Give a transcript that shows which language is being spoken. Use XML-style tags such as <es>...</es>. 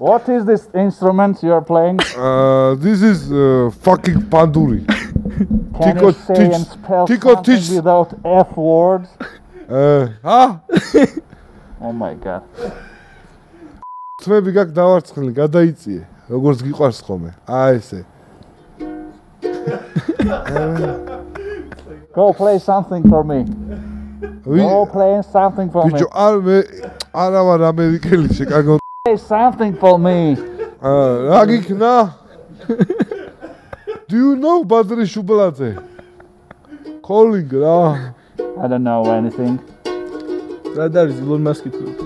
<en>What is this instrument you are playing? This is fucking panduri. Can you say and spell something without F words? Huh? Oh my god.</en> <ka>თმები გაკ დავარცხნილი, გადაიწიე. როგორც გიყვარს ხოლმე. აი ესე.</ka> <en>Go play something for me. Go play something for me.</en> <ka>ბიჭო, არა ვარ ამერიკელი შეკაგო.</ka> <en>Play something for me.</en> <ka>რა გიქნა?</ka> <en>Do you know Badri Shubladze? Calling რა. I don't know anything.</en> <ka>რა არის Elon Musk-ი თუ?</ka>